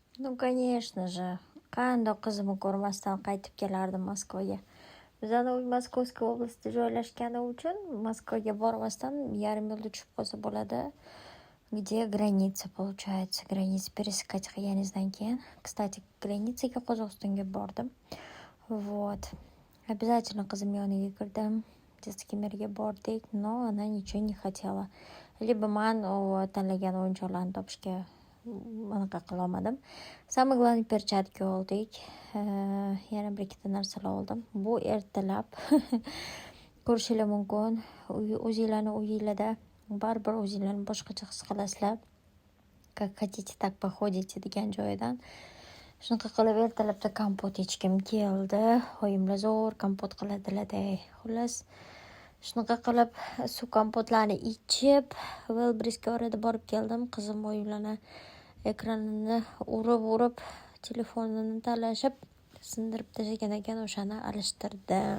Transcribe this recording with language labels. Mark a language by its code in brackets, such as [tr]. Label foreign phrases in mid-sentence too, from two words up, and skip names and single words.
[ru] Ну, конечно же. [uz] Qandoq qizimni ko'rmasdan qaytib kelardim Moskvaga. Bizani uy Moskovskiy oblastida joylashgani uchun Moskvaga bormasdan yarim yo'lda tushib qolsa bo'ladi. [ru] Где граница получается? Граница пересекать [uz] qilganingizdan keyin. [ru] Кстати, [uz] границаga Qozog'istonga bordim. [ru] Вот. Обязательно [uz] qizim yoniga kirdim. Детский мирga bordik, [ru] но она ничего не хотела. [uz] Либо man tanlagan o'yinchoqlarni topishga anaqa qilolmadim. [ru] Самое главное перчатки oldik. [uz] Yana bir ikkita narsalar oldim. Bu ertalab ko'rishingiz mumkin. O'zinglarni uyinglarda baribir o'zinglarni boshqacha his qilasizlar. [ru] Как хотите, так походите [uz] degan joyidan. Shunaqa qilib ertalabda kompot ichgim keldi. Oyimlar zo'r kompot qiladilar-da. Xullas, shunaqa qilib suv kompotlarni ichib, Wildberriesga orada borib keldim. Qizim o'yinlarni ekranini urib telefonini talashib sindirib tashlagan ekan, o'shani alishtirdim.